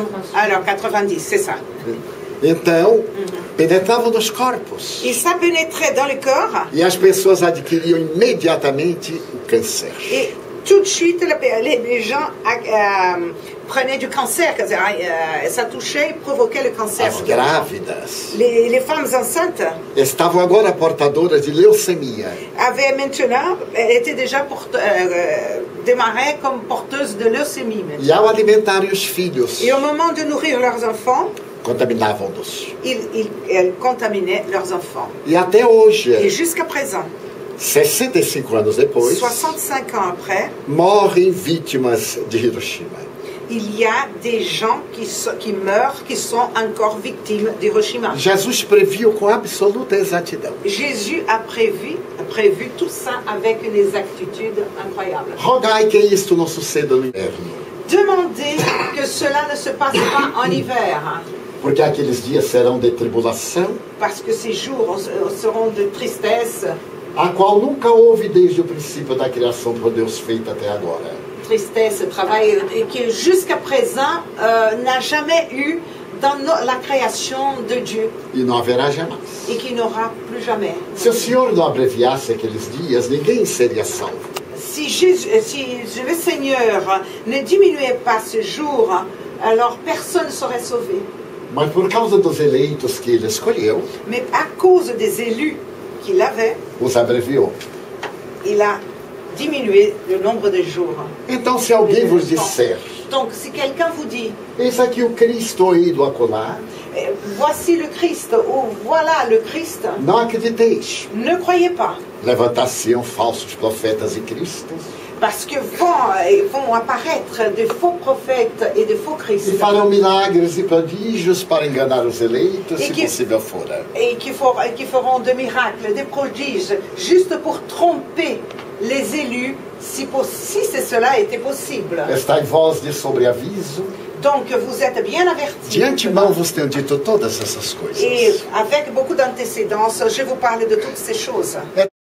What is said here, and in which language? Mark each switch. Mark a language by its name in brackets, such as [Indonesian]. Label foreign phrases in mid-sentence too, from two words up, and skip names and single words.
[French] Alors 90, c'est ça. [Portuguese] Então, penetravam nos corpos. [French] Et ça pénétrait dans le corps [Portuguese] E as pessoas adquiriam imediatamente o câncer. [French] et tout de suite les gens prenaient du cancer. Ça touchait, provoquait le cancer. [Portuguese] As grávidas [French] Les femmes enceintes [Portuguese] estavam agora portadoras de leucemia. [French] avaient maintenant, étaient déjà démarrées comme porteuses de leucémie. [Portuguese] E ao alimentarem os filhos, [French] Et au moment de nourrir leurs enfants, [Portuguese] contaminavam-nos. [French] elles contaminaient leurs enfants. [Portuguese] E até [French] Et [Portuguese] hoje, [French] jusqu'à présent, [Portuguese] 65 anos depois, [French] 65 ans après, [Portuguese] morrem vítimas de Hiroshima. [French] il y a des gens qui meurent, qui sont encore victimes d'Hiroshima. [Portuguese] Jesus previu com absoluta exatidão. [French] Jésus a prévu tout ça avec une exactitude incroyable. [Portuguese] Rogai que isto não suceda no inverno, [French] Demandez que cela ne se passe pas en hiver, [Portuguese] porque aqueles dias serão de tribulação, [French] parce que ces jours seront de tristesse, [Portuguese] a qual nunca houve desde o princípio da criação por Deus feita até agora. [French] tristesse, travail, et que jusqu'à présent n'a jamais eu dans la création de Dieu [Portuguese] E não haverá jamais. [French] et qui n'aura plus jamais. [Portuguese] Se o Senhor não abreviasse aqueles dias, ninguém seria salvo. [French] Si le Seigneur ne diminuait pas ce jour, alors personne ne serait sauvé. [Portuguese] Mas por causa dos eleitos que ele escolheu, [French] Mais à cause des élus qu'il avait, [Portuguese] os abreviou. [French] il a diminué le nombre de jours. [Portuguese] Então, se alguém vos disser, [French] Donc, si quelqu'un vous dit, [Portuguese] eis aqui o Cristo ido acolá, [French] voici le Christ, ou voilà le Christ, [Portuguese] não acrediteis. [French] ne croyez pas. [Portuguese] Levantar-se-ão falsos profetas e cristos [French] Parce que vont apparaître de faux prophètes et de faux [Portuguese] e [French] Christ. [Portuguese] farão milagres e prodígios para enganar os eleitos, se possível fora. [French] Et qui feront des miracles, des prodiges, juste pour tromper les élus, si cela était possible. [Portuguese] Está em voz de sobreaviso. [French] Donc vous êtes bien avertis. [Portuguese] De antemão vos tenho dito todas essas coisas. [French] Et avec beaucoup d'antécédence, je vous parle de toutes ces choses.